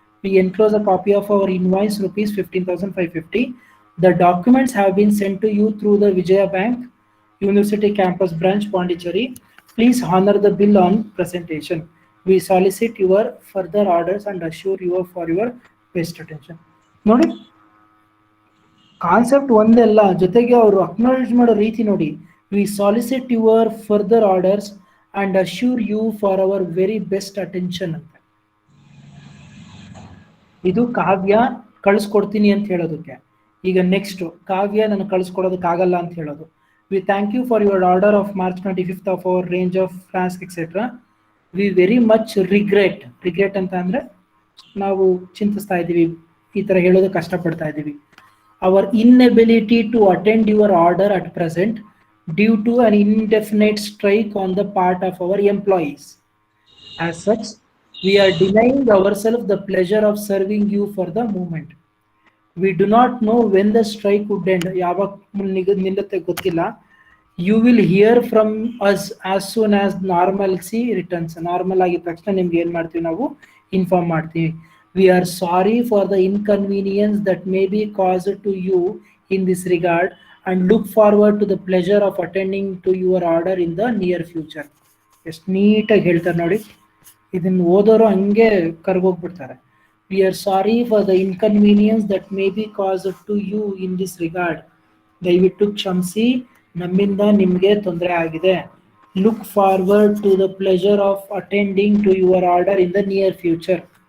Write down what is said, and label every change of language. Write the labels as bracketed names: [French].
[English] We enclose a copy of our invoice rupees 15,550. The documents have been sent to you through the Vijaya Bank University Campus Branch, Pondicherry. Please honor the bill on presentation. We solicit your further orders and assure you for your best attention. [Kannada] ನೋಡಿ, concept ಒಂದೆಲ್ಲ, ಜೊತೆಗೆ ಅವರು acknowledge ಮಾಡೋ ರೀತಿ ನೋಡಿ. [English] We solicit your further orders and assure you for our very best attention ಅಂತ. [Kannada] ಇದು ಕಾವ್ಯ ಕಳಿಸ್ಕೊಡ್ತೀನಿ ಅಂತ ಹೇಳೋದಕ್ಕೆ. ಈಗ ನೆಕ್ಸ್ಟ್ ಕಾವ್ಯ ನನಗೆ ಕಳಿಸ್ಕೊಡೋದಕ್ಕಾಗಲ್ಲ ಅಂತ ಹೇಳೋದು. [English] We thank you for your order of March 25th of our range of flask etcetera. We very much regret [Kannada] ಅಂತ ಅಂದರೆ ನಾವು ಚಿಂತಿಸ್ತಾ ಇದ್ದೀವಿ, ಈ ಥರ ಹೇಳೋದು ಕಷ್ಟಪಡ್ತಾ ಇದ್ದೀವಿ. [English] Our inability to attend your order at present due to an indefinite strike on the part of our employees. As such, we are denying ourselves the pleasure of serving you for the moment. We do not know when the strike would end. [Kannada] ನಿಲ್ಲುತ್ತೆ ಗೊತ್ತಿಲ್ಲ. [English] You will hear from us as soon as normalcy returns. [Kannada] Normal ಆಗಿದ ತಕ್ಷಣ ನಿಮ್ಗೆ ಏನು ಮಾಡ್ತೀವಿ, ನಾವು inform ಮಾಡ್ತೀವಿ. [English] We are sorry for the inconvenience that may be caused to you in this regard and look forward to the pleasure of attending to your order in the near future. [Kannada] ಎಷ್ಟು ನೀಟಾಗಿ ಹೇಳ್ತಾರೆ ನೋಡಿ, ಇದನ್ನು ಓದೋರು ಹಂಗೆ ಕರ್ಗೋಗ್ಬಿಡ್ತಾರೆ. [English] We are sorry for the inconvenience that may be caused to you in this regard. [Kannada] ದಯವಿಟ್ಟು ಕ್ಷಮಿಸಿ, ನಮ್ಮಿಂದ ನಿಮಗೆ ತೊಂದರೆ ಆಗಿದೆ. [English] Look forward to the pleasure of attending to your order in the near future.